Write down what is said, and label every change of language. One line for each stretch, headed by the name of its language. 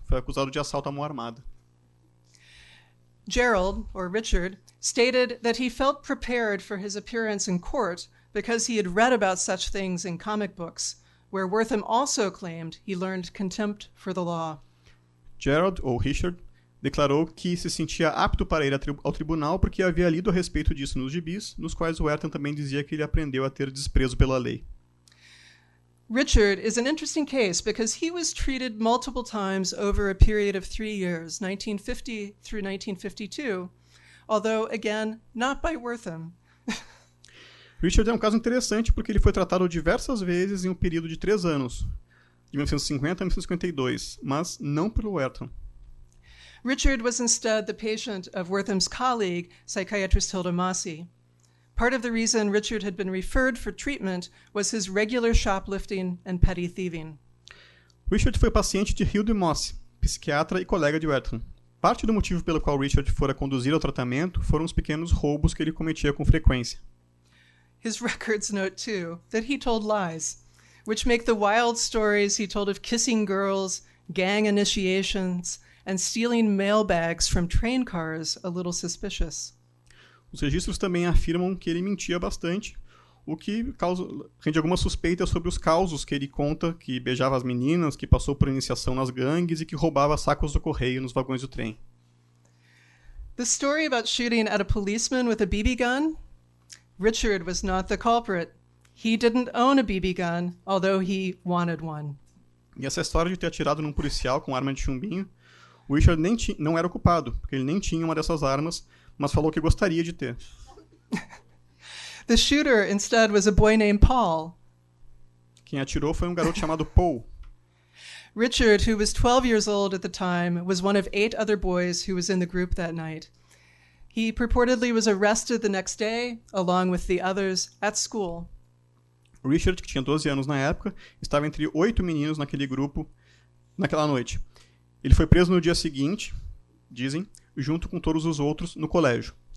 Portuguese: Foi acusado de assalto à mão armada.
English: Gerald, or Richard, stated that he felt prepared for his appearance in court because he had read about such things in comic books, where Wertham also claimed he learned contempt for the law.
Portuguese: Gerald, ou Richard, declarou que se sentia apto para ir ao tribunal porque havia lido a respeito disso nos gibis, nos quais Wertham também dizia que ele aprendeu a ter desprezo pela lei.
English: Richard is an interesting case because he was treated multiple times over a period of 3 years, 1950 through 1952, although, again, not by Wertham.
Portuguese: Richard é um caso interessante porque ele foi tratado diversas vezes em um período de 3 anos, de 1950 a 1952, mas não pelo Wertham.
English: Richard was instead the patient of Wertham's colleague, psychiatrist Hilda Massey. Part of the reason Richard had been referred for treatment was his regular shoplifting and petty thieving.
Portuguese: Richard foi paciente de Hilda Massey, psiquiatra e colega de Wertham. Parte do motivo pelo qual Richard fora conduzido ao tratamento foram os pequenos roubos que ele cometia com frequência.
English: His records note, too, that he told lies, which make the wild stories he told of kissing girls, gang initiations, and stealing mail bags from train cars a little suspicious.
Portuguese: Os registros também afirmam que ele mentia bastante, o que rende algumas suspeitas sobre os causos que ele conta, que beijava as meninas, que passou por iniciação nas gangues e que roubava sacos do correio nos vagões do trem.
English: The story about shooting at a policeman with a BB gun? Richard was not the culprit. He didn't own a BB gun, although he wanted one.
Portuguese: E essa história de ter atirado num policial com arma de chumbinho, o Richard não era o culpado, porque ele nem tinha uma dessas armas, mas falou que gostaria de ter.
English: The shooter instead was a boy named Paul.
Portuguese: Quem atirou foi um garoto chamado Paul.
English: Richard, who was 12 years old at the time, was one of 8 other boys who was in the group that night. He purportedly was arrested the next day, along with the others, at school.
Portuguese: Richard, que tinha 12 anos na época, estava entre 8 meninos naquele grupo naquela noite. Ele foi preso no dia seguinte, dizem, junto com todos os outros no colégio.